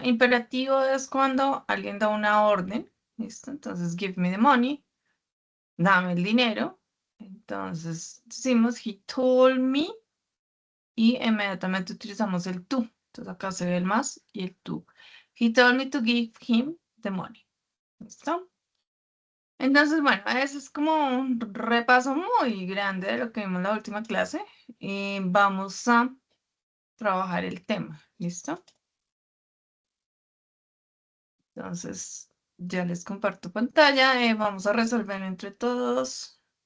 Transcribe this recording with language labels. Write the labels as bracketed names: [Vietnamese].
[Spanish] Imperativo es cuando alguien da una orden, ¿listo? Entonces, [English] give me the money, [Spanish] dame el dinero. Entonces, decimos, [English] he told me, [Spanish] y inmediatamente utilizamos el to. Entonces, acá se ve el más y el to. [English] He told me to give him the money. [Spanish] ¿Listo? Entonces, bueno, ese es como un repaso muy grande de lo que vimos en la última clase. Y vamos a trabajar el tema. ¿Listo? Entonces, ya les comparto pantalla. Vamos a resolver entre todos.